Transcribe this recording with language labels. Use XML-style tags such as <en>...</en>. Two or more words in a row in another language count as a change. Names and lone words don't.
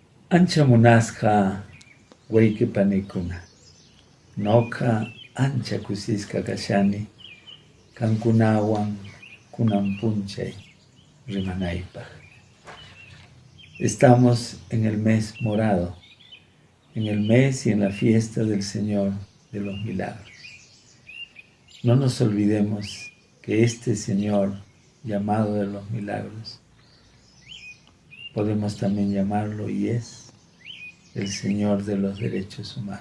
<qu>Ancha munasqa wayqipanikuna, ñuqa ancha kusisqa kashani kankunawan kunan punchay rimanaypaq.</qu> <es>Estamos en el mes morado, en el mes y en la fiesta del Señor de los Milagros. No nos olvidemos que este Señor llamado de los Milagros, podemos también llamarlo y es el Señor de los derechos humanos.</es>